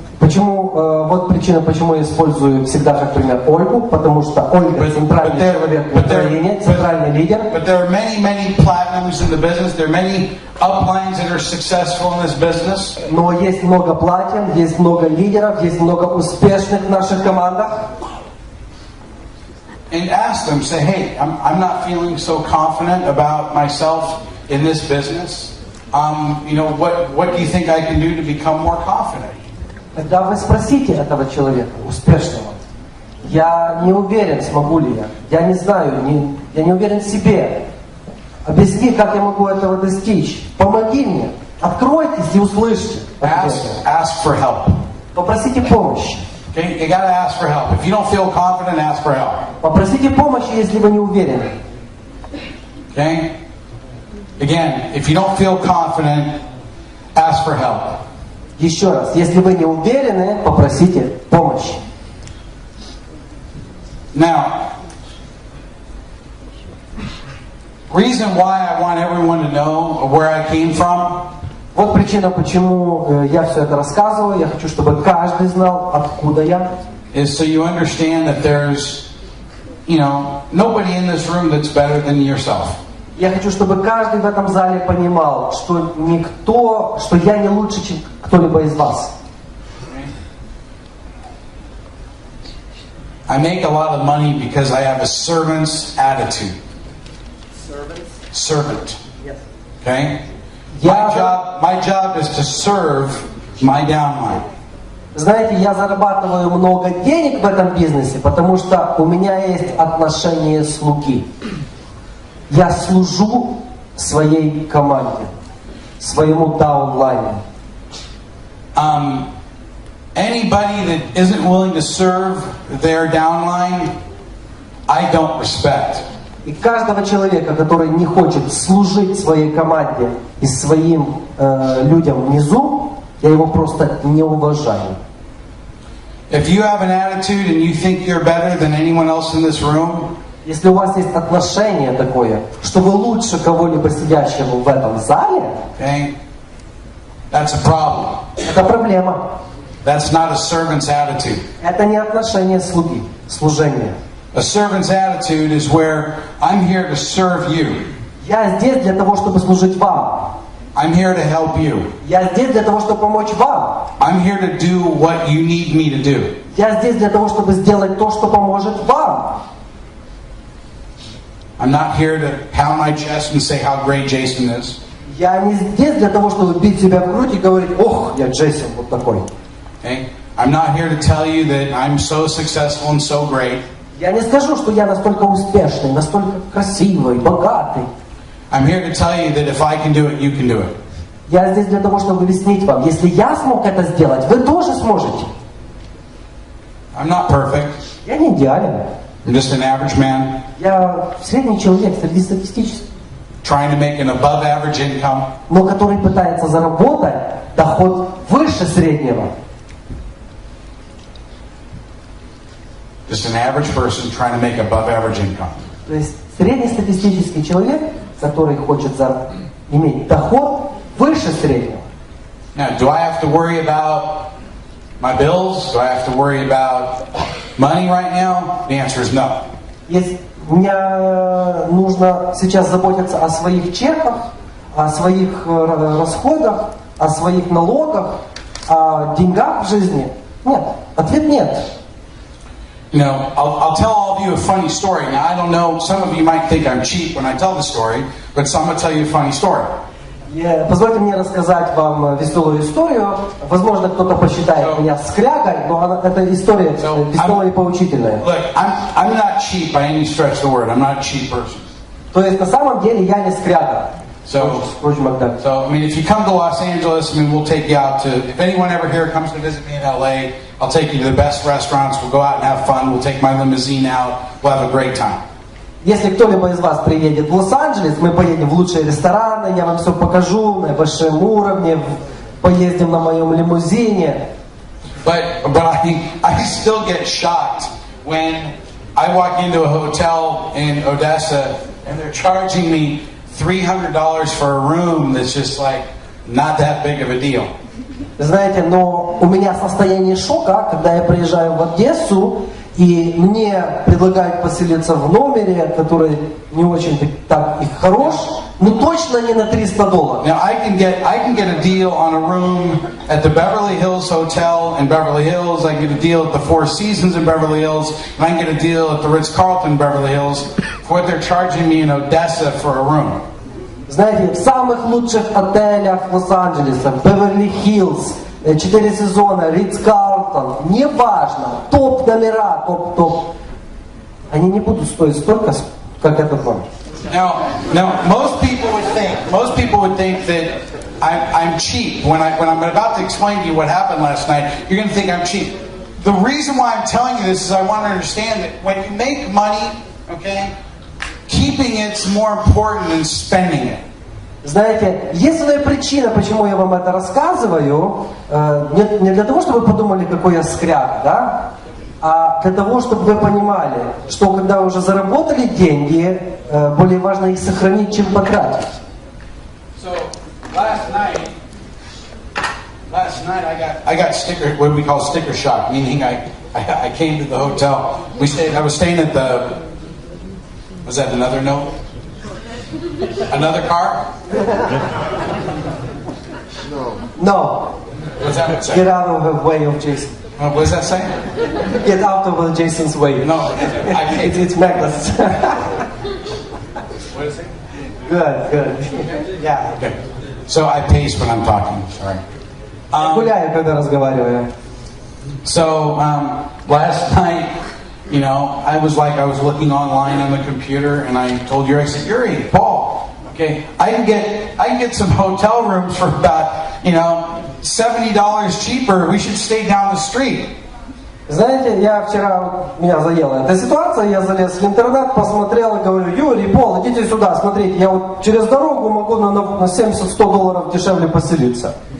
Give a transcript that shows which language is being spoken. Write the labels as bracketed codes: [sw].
[ru] Почему, вот причина, почему я использую всегда как пример Ольгу, потому что Ольга центральный человек в Украине, центральный лидер. [en] But there are many platinums in the business. There are many uplines that are successful in this business. [ru] Но есть много платин, есть много лидеров, есть много успешных в наших командах. [en] And ask them, say, hey, I'm not feeling so confident about myself in this business. You know, what do you think I can do to become more confident? [ru] Когда вы спросите этого человека, успешного, я не уверен, смогу ли я не знаю, я не уверен в себе. Объясни, как я могу этого достичь. Помоги мне, откройтесь и услышьте. [en] Ask for help. [ru] Попросите помощи. [en] Okay, you gotta ask for help. If you don't feel confident, ask for help. [ru] Попросите помощи, если вы не уверены. [en] Okay? Again, if you don't feel confident, ask for help. [ru] Еще раз, если вы не уверены, попросите помощи. [en] Now, reason why I want everyone to know where I came from. [ru] Вот причина, почему я все это рассказываю. Я хочу, чтобы каждый знал, откуда я. [en] Is so you understand that there's, you know, nobody in this room that's better than yourself. [ru] Я хочу, чтобы каждый в этом зале понимал, что никто, что я не лучше, чем кто-либо из вас. [en] I make a lot of money because I have a servant's attitude. Servant. Yes. Okay? My job is to serve my downline. [ru] Знаете, я зарабатываю много денег в этом бизнесе, потому что у меня есть отношение слуги. Я служу своей команде, своему даунлайну. [en] Anybody that isn't willing to serve their downline, I don't respect. [ru] И каждого человека, который не хочет служить своей команде и своим людям внизу, я его просто не уважаю. [en] If you have an attitude and you think you're better than anyone else in this room, [ru] если у вас есть отношение такое, что вы лучше кого-либо сидящего в этом зале, [en] okay, that's a problem. [ru] это проблема. [en] That's not a servant's attitude. [ru] Это не отношение слуги, служение. [en] A servant's attitude is where I'm here to serve you. [ru] Я здесь для того, чтобы служить вам. [en] I'm here to help you. [ru] Я здесь для того, чтобы помочь вам. [en] I'm here to do what you need me to do. [ru] Я здесь для того, чтобы сделать то, что поможет вам. [en] I'm not here to pound my chest and say how great Jason is. [ru] Я не здесь для того, чтобы бить себя в грудь и говорить: ох, я Джейсон вот такой. [en] Okay? I'm not here to tell you that I'm so successful and so great. [ru] Я не скажу, что я настолько успешный, настолько красивый, богатый. [en] I'm here to tell you that if I can do it, you can do it. [ru] Я здесь для того, чтобы объяснить вам, если я смог это сделать, вы тоже сможете. [en] I'm not perfect. [ru] Я не идеален. [en] I'm just an average man. [ru] Я средний человек среди статистических. [en] Trying to make an above average income. [ru] Но который пытается заработать доход выше среднего. [en] Just an average person trying to make above average income. [ru] То есть среднестатистический человек, который хочет иметь доход выше среднего. [en] Now, do I have to worry about my bills? Do I have to worry about money right now? The answer is no. [ru] Если мне нужно сейчас заботиться о своих чеках, о своих расходах, о своих налогах, о деньгах в жизни? Нет. Ответ нет. [en] You know, I'll tell all of you a funny story. Now, I don't know, some of you might think I'm cheap when I tell the story, but so I'm going to tell you a funny story. [ru] Позвольте мне рассказать вам веселую историю. Возможно, кто-то посчитает меня скрягой, но эта история веселая и поучительная. [en] Look, I'm not cheap by any stretch of the word. I'm not a cheap person. [ru] То есть, на самом деле, я не скряга. [en] So, I mean, if you come to Los Angeles, I mean, we'll take you out to, if anyone ever here comes to visit me in LA, I'll take you to the best restaurants, we'll go out and have fun, we'll take my limousine out, we'll have a great time. [ru] Если кто-либо из вас приедет в Лос-Анджелес, мы поедем в лучшие рестораны, я вам все покажу на высшем уровне, поездим на моем лимузине. [en] But I still get shocked when I walk into a hotel in Odessa and they're charging me $300 for a room that's just like not that big of a deal. [ru] Знаете, но у меня состояние шока, когда я приезжаю в Одессу, и мне предлагают поселиться в номере, который не очень так и хорош, но точно не на $300. [en] Now I can get a deal on a room at the Beverly Hills Hotel in Beverly Hills. I can get a deal at the Four Seasons in Beverly Hills, and I can get a deal at the Ritz-Carlton in Beverly Hills for what they're charging me in Odessa for a room. [ru] Знаете, в самых лучших отелях Лос-Анджелеса, Беверли-Хиллз, 4 сезона, Ритц-Карлтон, неважно, топ-номера, топ-топ, они не будут стоить столько, как этот номер. [en] Now, most people would think that I'm cheap. When I'm about to explain to you what happened last night, you're going to think I'm cheap. The reason why I'm telling you this is I want to understand that when you make money, okay, keeping it's more important than spending it. [ru] Знаете, единственная причина, почему я вам это рассказываю, не для того, чтобы вы подумали, какой я скряг, да, а для того, чтобы вы понимали, что когда вы уже заработали деньги, более важно их сохранить, чем потратить. [en] So last night I got sticker, what we call sticker shock, meaning I came to the hotel. I was staying at the, was that another note? Another car? No. What's that say? Get out of the way of Jason. What does that say? Get out of Jason's way. No, it's necklace. What is it? Good. Yeah. Okay. So I pace when I'm talking. Sorry. [ru] Гуляю, когда разговариваю. [en] So last night, I was looking online on the computer, and I told Yuri, I said, Yuri, Paul, okay, I can get some hotel rooms for about $70 cheaper. We should stay down the street. [ru] Знаете, меня заела эта ситуация, я залез в интернет, посмотрел и говорю, Юрий, Пол, идите сюда, смотрите, я вот через дорогу могу на $70-100 дешевле поселиться.